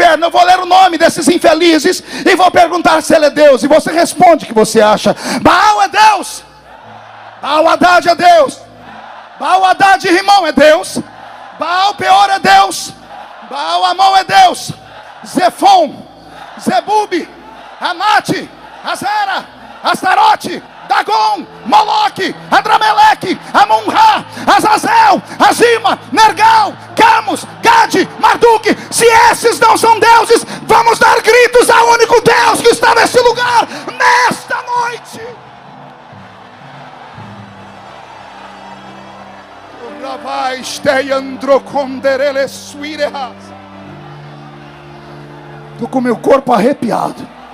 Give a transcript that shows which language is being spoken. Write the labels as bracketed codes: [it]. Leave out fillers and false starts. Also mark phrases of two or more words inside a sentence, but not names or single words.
[pt] Eu vou ler o nome desses infelizes e vou perguntar se ele é Deus. E você responde o que você acha. Baal é Deus. Baal Hadad é Deus. Baal Hadad Rimon é Deus. Baal Peor é Deus. Baal Amon é Deus. Zebub, Anate, Azera, Astarote, Dagon, Moloque, Adrameleque, Amun-Ra, Azazel, Azima, Nergal, Camus, Gade, Marduk. Se esses não são deuses, vamos dar gritos ao único Deus que está nesse lugar, nesta noite. Estou com meu corpo arrepiado.